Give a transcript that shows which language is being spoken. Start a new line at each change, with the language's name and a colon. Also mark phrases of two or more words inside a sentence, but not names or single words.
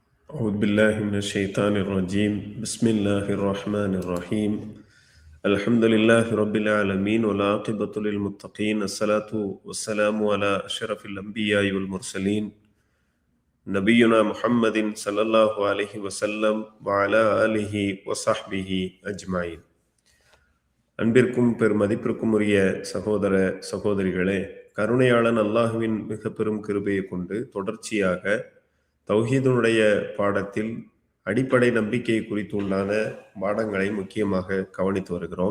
Arabic: أعوذ بالله من الشيطان الرجيم بسم الله الرحمن الرحيم الحمد لله رب العالمين والعاقبة للمتقين الصلاة والسلام على أشرف الأنبياء والمرسلين نبينا محمد صلى الله عليه وسلم وعلى آله وصحبه أجمعين.
Tamil: அன்பிற்கும் பெருமதிப்பிற்கும் உரிய சகோதர சகோதரிகளே, கருணையாளன் அல்லாஹுவின் மிக பெரும் கிருபையை கொண்டு தொடர்ச்சியாக தௌஹீதுனுடைய பாடத்தில் அடிப்படை நம்பிக்கை குறித்து உண்டான பாடங்களை முக்கியமாக கவனித்து வருகிறோம்.